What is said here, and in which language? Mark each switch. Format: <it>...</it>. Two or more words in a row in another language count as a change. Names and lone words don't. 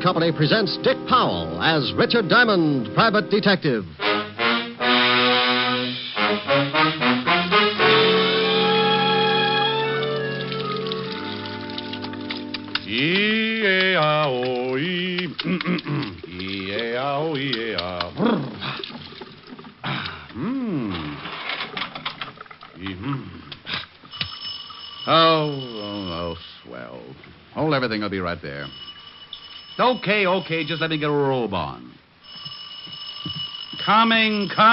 <en>Company presents Dick Powell as Richard Diamond, Private Detective. E-A-O-E. E-A-O-E-A. Oh, swell. Hold everything. I'll be right there. Okay. Just let me get a robe on. Coming.</en>